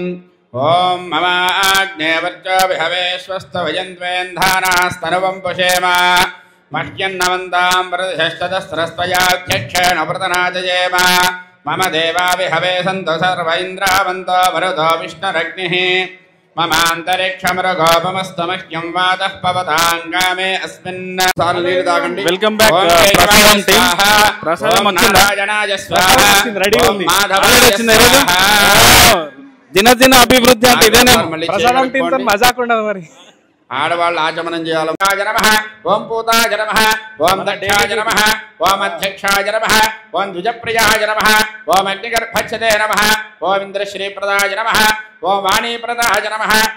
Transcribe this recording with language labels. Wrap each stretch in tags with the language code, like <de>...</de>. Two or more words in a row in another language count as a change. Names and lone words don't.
<sa>ओम मम आग्नेयवर्चो विहवेश्वस्तवयन्त्वेन्धानास्तनुवं पुषेम मह्यन्नवन्तां प्रतिष्ठतस्रस्त्वयाध्यक्षेण व्रतनाजयेम। मम देवा विहवे सन्तु सर्व इन्द्रावन्तो मरुतो विष्णुरग्निः। ममान्तरिक्षमृगोपमस्तु मह्यं वातः पवताङ्गामे अस्मिन्।</sa> <en>welcome back</en> <te>ప్రసాదం టీం. ప్రసాదం వచ్చిందా? రెడీ ఉంది. వచ్చిందా ఈరోజు? దినదిన అభివృద్ధి అంటే ఇదేనా? ప్రసాదం టీం తో మజాక్ ఉండదు మరి. ఆడవాళ్ళు ఆచమనం చేయాలి.</te> <sa>నమః ఓం పూతాయ నమః ఓం దక్షాయ నమః ఓం అధ్యక్షాయ నమః ఓం ద్విజప్రియాయ నమః ఓం అగ్నిగర్భచ్చతే నమః ఓం ఇంద్రశ్రీప్రదాయ నమః ఓం వాణీప్రదాయ నమః.</sa>